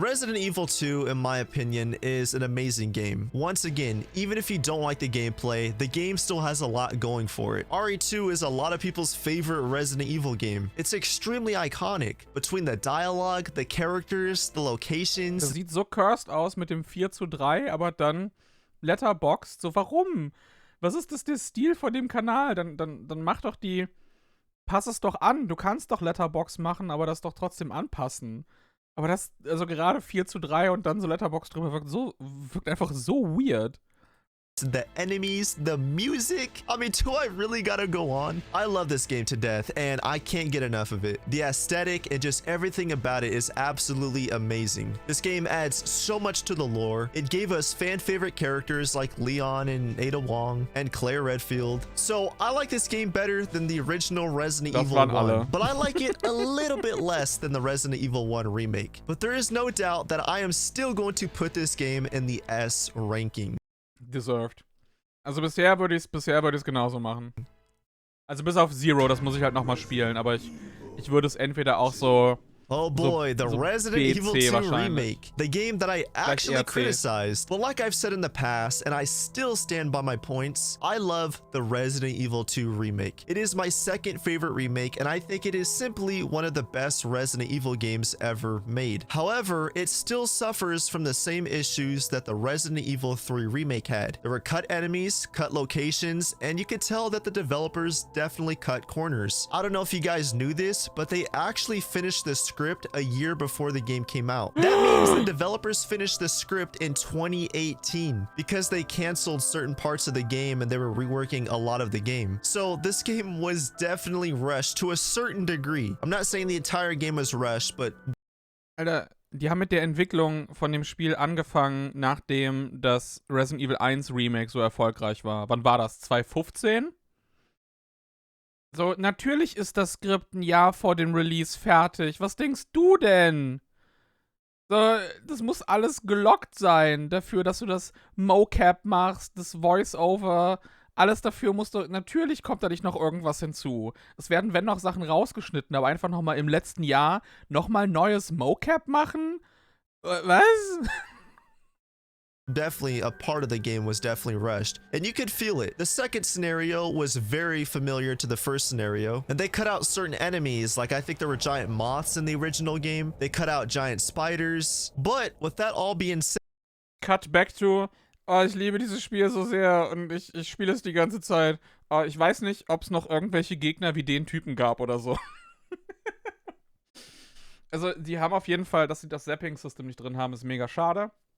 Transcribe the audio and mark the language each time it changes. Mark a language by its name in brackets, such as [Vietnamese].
[English] Resident Evil 2, in my opinion, is an amazing game. Once again, even if you don't like the gameplay, the game still has a lot going for it. RE2 is a lot of people's favorite Resident Evil game. It's extremely iconic. Between the dialogue, the characters, the locations. [German] Das sieht so cursed aus mit dem 4:3, aber dann Letterboxd. So, warum? Was ist das der Stil von dem Kanal? Dann mach doch pass es doch an. Du kannst doch Letterboxd machen, aber das doch trotzdem anpassen. Aber das, also gerade 4:3 und dann so Letterboxd drüber wirkt einfach so weird. [English] The enemies, the music. I mean, do I really gotta go on? I love this game to death, and I can't get enough of it. The aesthetic and just everything about it is absolutely amazing. This game adds so much to the lore. It gave us fan-favorite characters like Leon and Ada Wong and Claire Redfield. So I like this game better than the original Resident Evil 1, but I like it a little bit less than the Resident Evil 1 remake. But there is no doubt that I am still going to put this game in the S ranking. Deserved. [German] Also bisher würde ich es genauso machen. Also bis auf Zero, das muss ich halt nochmal spielen, aber ich würde es entweder auch so... [English] Oh boy, the Resident Evil 2 remake, the game that I actually criticized. But like I've said in the past, and I still stand by my points, I love the Resident Evil 2 remake. It is my second favorite remake, and I think it is simply one of the best Resident Evil games ever made. However, it still suffers from the same issues that the Resident Evil 3 remake had. There were cut enemies, cut locations, and you could tell that the developers definitely cut corners. I don't know if you guys knew this, but they actually finished the script a year before the game came out. That means the developers finished the script in 2018 because they canceled certain parts of the game and they were reworking a lot of the game. So this game was definitely rushed to a certain degree. I'm not saying the entire game was rushed, but... [German] Alter, die haben mit der Entwicklung von dem Spiel angefangen, nachdem das Resident Evil 1 Remake so erfolgreich war. Wann war das? 2015? So, natürlich ist das Skript ein Jahr vor dem Release fertig. Was denkst du denn? So, das muss alles gelockt sein dafür, dass du das Mocap machst, das Voice-Over. Alles dafür musst du... Natürlich kommt da nicht noch irgendwas hinzu. Es werden, wenn noch, Sachen rausgeschnitten, aber einfach nochmal im letzten Jahr nochmal neues Mocap machen? Was? [English] Definitely a part of the game was definitely rushed, and you could feel it. The second scenario was very familiar to the first scenario, and they cut out certain enemies, like I think there were giant moths in the original game. They cut out giant spiders, but with that all being said... Cut back to, [German] oh, ich liebe dieses Spiel so sehr und ich spiele es die ganze Zeit. Oh, ich weiß nicht, ob es noch irgendwelche Gegner wie den Typen gab oder so. Also, die haben auf jeden Fall, dass sie das Zapping-System nicht drin haben, ist mega schade.